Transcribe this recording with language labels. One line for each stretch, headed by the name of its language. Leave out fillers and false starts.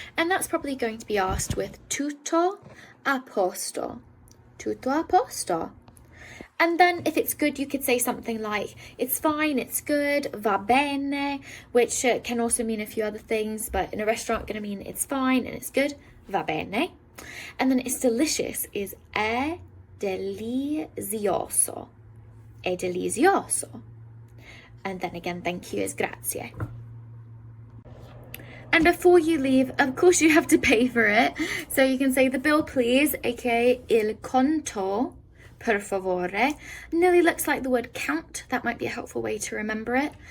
English: And that's probably going to be asked with
Italian: tutto a posto. Tutto a posto.
English: And then if it's good, you could say something like, it's fine, it's good,
Italian: va bene,
English: which can also mean a few other things, but in a restaurant, going to mean it's fine and it's good, va bene. And then it's delicious is
Italian: è delizioso, è delizioso.
English: And then again, thank you is grazie. And before you leave, of course, you have to pay for it. So you can say the bill, please, aka
Italian: il conto, per favore.
English: Nearly looks like the word count. That might be a helpful way to remember it.